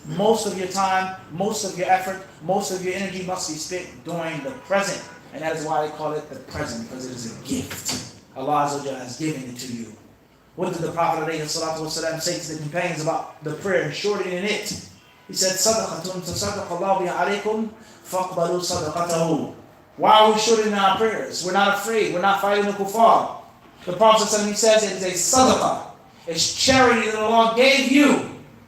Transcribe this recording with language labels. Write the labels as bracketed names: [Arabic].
[English] Most of your time, most of your effort, most of your energy must be spent during the present. And that is why they call it the present, because it is a gift. Allah Azza wa Jalla has given it to you. What did the Prophet ﷺ say to the companions about the prayer and shortening it? He said, [Arabic] صَدَقَةٌ تَصَدَقَ اللَّهُ بِهَا عَلَيْكُمْ فَاقْبَلُوا صَدَقَتَهُ. [English] Why are we shortening our prayers? We're not afraid. We're not fighting the kuffar. The Prophet ﷺ, he says it is a sadaqah. It's charity that Allah gave you.